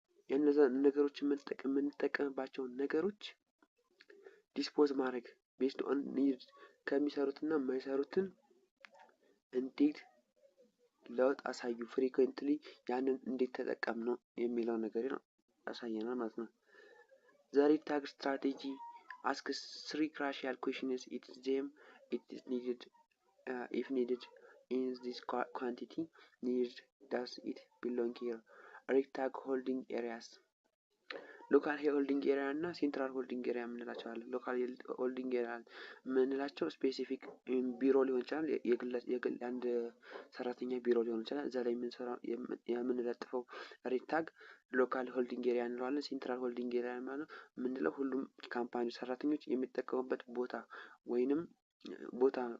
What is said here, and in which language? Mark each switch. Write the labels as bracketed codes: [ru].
[am] እነዛ ነገሮች የምንጠቀምባቸው ነገሮች ዲስፖዝ ማድረግ ቤስድ ኦን ኒድ ከሚሰሩትና የማይሰሩትን እንዴት ለውጥ አሳዩ ፍሪኩዌንትሊ ያንን እንዴት ተጠቀም ነው የሚለው ነገር ነው ያሳየናል ማለት ነው። [en] The red tag strategy asks 3 crucial questions. It is needed, if needed, in this quantity, needed, does it belong here? [am] ሬድ ታግ ሆልዲንግ ኤሪያስ ሎካል ሆልዲንግ ኤሪያ እና ሴንትራል ሆልዲንግ ኤሪያ የምንላቸው አለ። ሎካል ሆልዲንግ ኤሪያ የምንላቸው ስፔሲፊክ ቢሮ ሊሆን ይችላል፣ የግል አንድ ሰራተኛ ቢሮ ሊሆን ይችላል። እዛ ላይ የምንለጥፈው ሬድ ታግ ሎካል ሆልዲንግ ኤሪያ እንለዋለን። ሴንትራል ሆልዲንግ ኤሪያ ማለት ምንለው ሁሉም ካምፓኒ ሰራተኞች የሚጠቀሙበት ቦታ ወይንም ቦታ